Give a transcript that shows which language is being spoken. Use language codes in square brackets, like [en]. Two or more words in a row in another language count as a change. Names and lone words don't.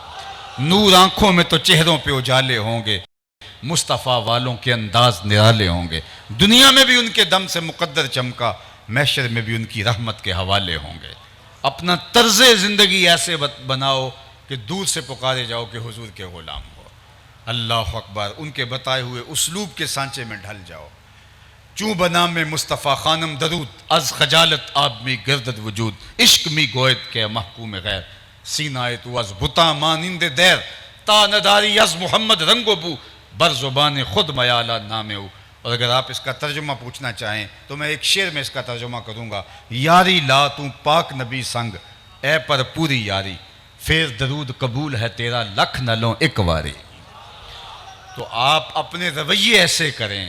[ur] نور آنکھوں میں تو چہروں پہ اجالے ہوں گے، مصطفیٰ والوں کے انداز نرالے ہوں گے، دنیا میں بھی ان کے دم سے مقدر چمکا، محشر میں بھی ان کی رحمت کے حوالے ہوں گے۔ اپنا طرز زندگی ایسے بناؤ کہ دور سے پکارے جاؤ کہ حضور کے غلام ہو۔ [ar] اللہ اکبر، [ur] ان کے بتائے ہوئے اسلوب کے سانچے میں ڈھل جاؤ۔ [fa] چوں بنام میں مصطفیٰ خانم درود، از خجالت آب می گردد وجود، عشق می گوید کہ محکوم غیر، سینہ تو از بتا مانند دیر، تا نداری از محمد رنگ و بو، بر زبان خود میالہ نام او۔ [ur] اور اگر آپ اس کا ترجمہ پوچھنا چاہیں تو میں ایک شعر میں اس کا ترجمہ کروں گا۔ [pa] یاری لا تو پاک نبی سنگ، اے پر پوری یاری، پھر درود قبول ہے تیرا لکھ نہ لوں ایک واری۔ [ur] تو آپ اپنے رویے ایسے کریں۔